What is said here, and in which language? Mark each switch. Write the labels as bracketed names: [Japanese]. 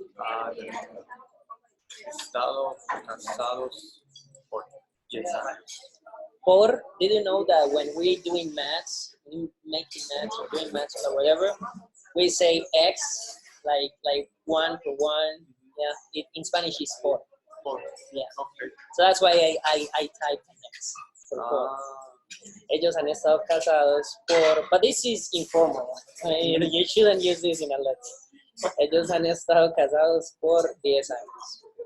[Spanish] Han estado casados por 10 años. [English] Por, did you know that when we're doing maths, making maths or doing maths or whatever, we say X, like 1 to 1. Yeah, in Spanish is por. [Spanish] Por. [English] Yeah. Okay. So that's why I type X for por. [Spanish] Ellos han estado casados por, [English] but this is informal. You shouldn't use this in a letter. [Spanish] Ellos han estado casados por 10 años.